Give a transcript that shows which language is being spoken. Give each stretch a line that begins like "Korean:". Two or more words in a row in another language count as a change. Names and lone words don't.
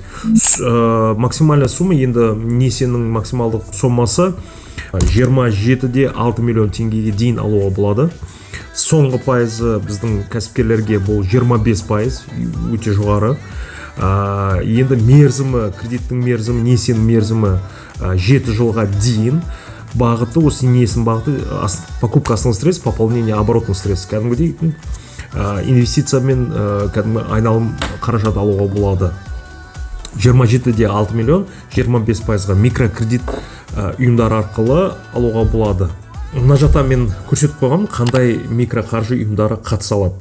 Russian: Максимальный сумма,
Kazakh: енді несиенің максималдық сомасы 27,6 миллион теңгеге дейін алуға болады. Соңғы пайызы біздің кәсіпкерлерге бұл 25%, өте жоғары. Енді мерзімі, кредиттің мерзімі, несиенің мерзімі 7 жылға дейін. Бағыты, осы несінің бағыты
Russian: покупка основных средств, пополнение оборотных средств.
Kazakh: Кәдімгідей инвестициямен кәдімгі айналым қаражат алуға болады. 27,6 миллион, 25%-ға микрокредит ұйымдар арқылы алуға болады. Мына жақта мен көрсетіп қойғам, қандай микроқаржы ұйымдары қатыса алады.